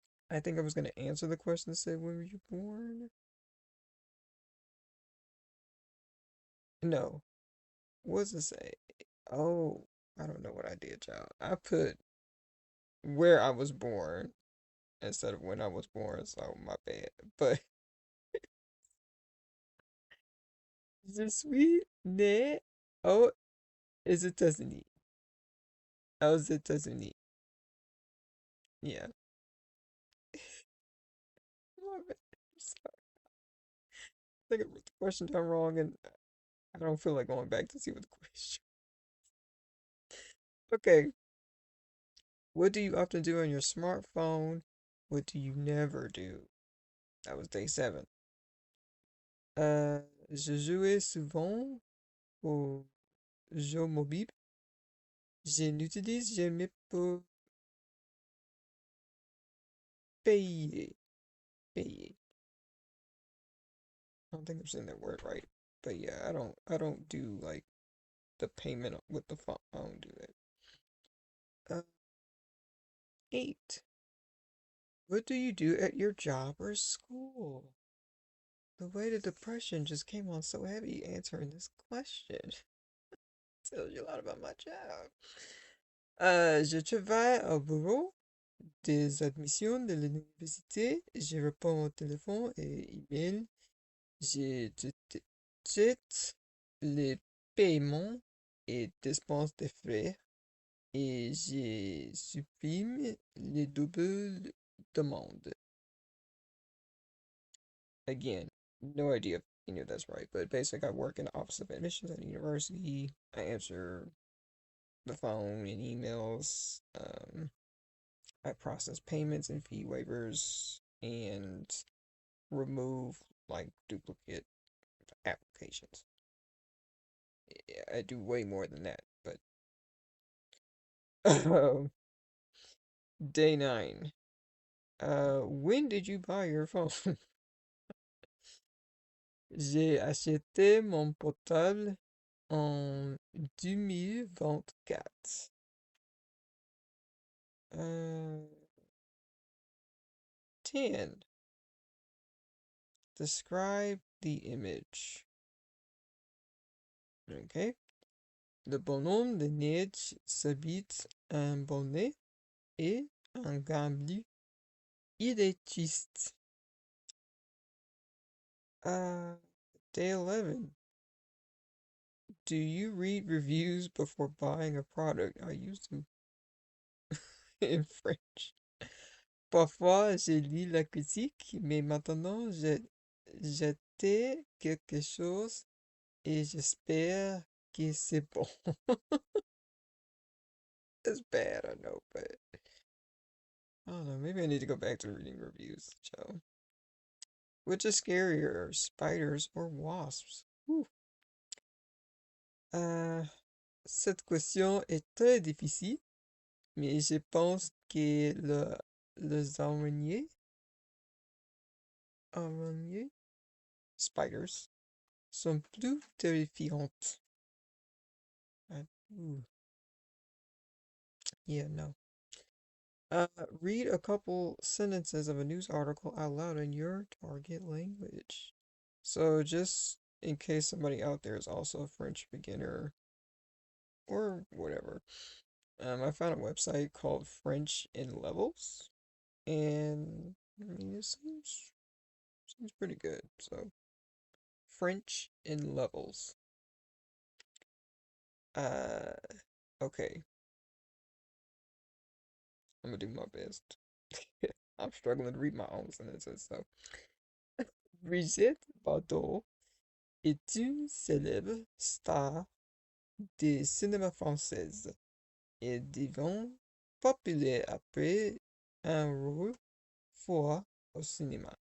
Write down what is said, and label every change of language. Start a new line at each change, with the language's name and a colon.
English: I think I was gonna answer the question that said when were you born? No. What does it say? Oh, I don't know what I did, child. I put where I was born instead of when I was born, so my bad.
French: But je suis né aux États-Unis. Aux États-Unis. Yeah.
English: My bad. I'm sorry. I think I wrote the question down wrong and I don't feel like going back to see what the question. Okay. What do you often do on your smartphone? What do you never do? That was day seven.
French: Je jouais souvent aux jeux mobiles. Je l'utilise jamais pour payer. Payer.
English: I don't think I'm saying that word right. But yeah, I don't do like the payment with the phone. I don't do that. 8. What do you do at your job or school? The way the depression just came on so heavy answering this question tells you a lot about my job.
French: Je travaille au bureau des admissions de l'université. Je réponds au téléphone et email. Je check les paiements et dépenses des frais. Et je supprime les doubles demandes.
English: Again, no idea if any of that's right, but basically, I work in the Office of Admissions at a university. I answer the phone and emails. I process payments and fee waivers and remove like duplicate applications. Yeah, I do way more than that, but day 9. When did you buy your phone?
French: J'ai acheté mon portable en 2024.
English: 10. Describe the image.
French: Okay. Le bonhomme de neige s'habite un bonnet et un gant bleu. Il est triste.
English: Day 11. Do you read reviews before buying a product? I used to in French.
French: Parfois, je lis la critique, mais maintenant, j'étais quelque chose et j'espère que c'est bon.
English: It's bad, I know, but I don't know. Maybe I need to go back to reading reviews, Joe. Which is scarier, spiders or wasps? Whew.
French: Euh, Cette question est très difficile, mais je pense que les araignées, spiders, sont plus terrifiantes.
English: Ooh, yeah, no. Read a couple sentences of a news article out loud in your target language. So just in case somebody out there is also a French beginner or whatever, I found a website called French in Levels, and I mean it seems pretty good. So French in Levels. Uh, okay, I'm gonna do my best. I'm struggling to read my own sentences, so
French: Brigitte Bardot est une célèbre star du cinéma française et devint populaire après un rôle fort au cinéma.